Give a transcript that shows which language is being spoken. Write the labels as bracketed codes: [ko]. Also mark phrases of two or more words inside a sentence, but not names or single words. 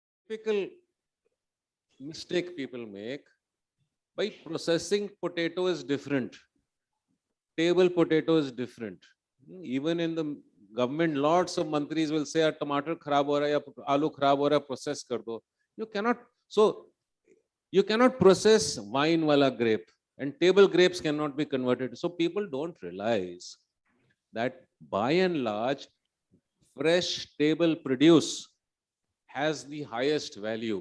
[en] typical mistake people make by processing potato is different. Table potato is different. Even in the government, lots of mantris will say, [hi] टोमैटो खराब हो रहा है, या आलू खराब हो रहा है, प्रोसेस कर दो. [en] You cannot process wine wala grape, and table grapes cannot be converted. So people don't realize that by and large, fresh table produce has the highest value.